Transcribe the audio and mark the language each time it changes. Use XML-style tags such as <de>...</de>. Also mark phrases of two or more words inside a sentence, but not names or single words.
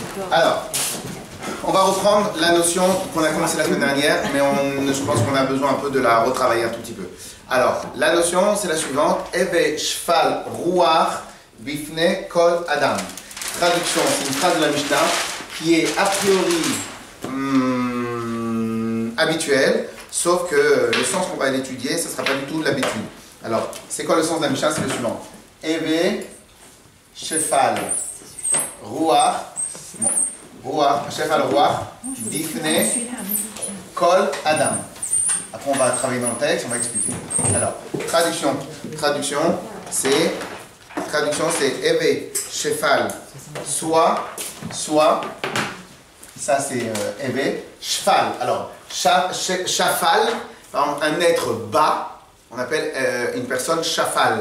<fr>Alors, on va reprendre la notion qu'on a commencé la semaine dernière, mais je pense qu'on a besoin un peu de la retravailler un tout petit peu. Alors, la notion, c'est la suivante.</fr> <he>הוי שפל רוח בפני כל אדם.</he> <fr>Traduction, c'est une phrase de la Mishnah qui est a priori habituelle, sauf que le sens qu'on va l'étudier, ce ne sera pas du tout l'habitude. Alors, c'est quoi le sens de la Mishnah? C'est le suivant.</fr> <he>הוי שפל רוח, שפל רוח בפני כל אדם.</he> <fr>Après, on va travailler dans le texte, on va expliquer. Alors, traduction, c'est Eve, Shefal, soit, ça c'est Eve, Shfal. Alors, Shafal, un être bas, on appelle une personne Shafal.</fr>